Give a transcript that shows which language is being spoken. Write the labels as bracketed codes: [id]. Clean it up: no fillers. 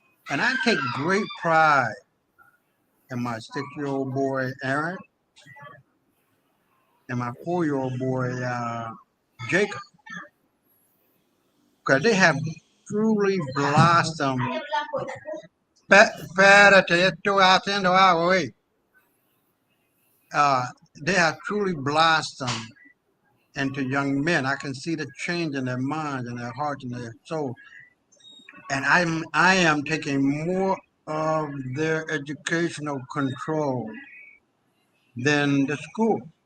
[en] And I take great pride in my 6-year-old boy, Aaron, and my 4-year-old boy, Jacob, because they have truly blossomed. [es] Espérate, estoy haciendo algo, güey. [en] They have truly blossomed into young men. I can see the change in their minds and their hearts and their soul. And I am taking more of their educational control than the school.